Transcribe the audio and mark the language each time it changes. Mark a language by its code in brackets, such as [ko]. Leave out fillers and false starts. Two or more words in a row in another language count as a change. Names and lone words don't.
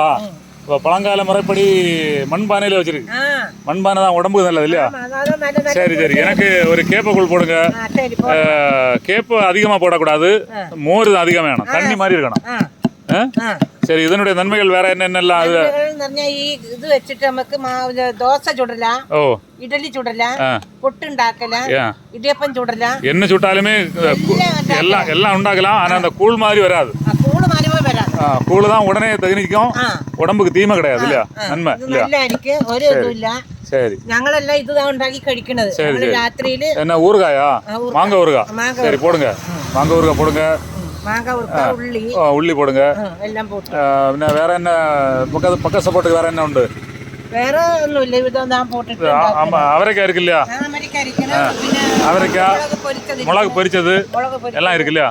[ta] இப்போ பழங்கால முறைப்படி மண்பானையில் வச்சிருக்கு. மண்பானை தான் உடம்புக்கு நல்லது இல்லையா? சரி சரி, எனக்கு ஒரு கேப்பக்கூழ் போடுங்க. கேப்பை அதிகமாக போடக்கூடாது, மோர் அதிகம் வேணும், தண்ணி மாதிரி இருக்கணும். சரி, இதனுடைய நன்மைகள் வேற என்னென்னலாம்? [ml] ഇത് വെച്ചിട്ട് നമുക്ക് ദോശ ചുടലാം, ഇഡലി ചുടലാം, പുട്ടുണ്ടാക്കലാം, ഇടിയപ്പം ചുടലാം. [ta] என்ன சுட்டாலுமே எல்லாம் உண்டாக்கலாம். ஆனா அந்த கூழ் மாதிரி வராது. கூழ் தான் உடனே தகுனிக்கும், உடம்புக்கு தீமை கிடையாது இல்லையா? நன்மை [ml] ഒരു ഇതുമില്ല. [ta] சரி, [ml] ഞങ്ങളെല്ലാം ഇതാണ് ഉണ്ടാക്കി കഴിക്കുന്നത്. രാത്രിയില് [ta] என்ன ஊறுகாயா? மாங்காய் ஊறுகாய். சரி போடுங்க, மாங்காய் ஊறுகாய் போடுங்க. உள்ளி போடுங்க. வேற என்ன பக்க சப்போர்ட்டுக்கு வேற என்ன உண்டு? வேற ஒன்றும் இல்லை, இதான் போட்டுட்டு. ஆமா, அவரைக்காய் இருக்கு இல்லையா? அவரைக்காய், மிளகு பொரிச்சது எல்லாம் இருக்கு இல்லையா?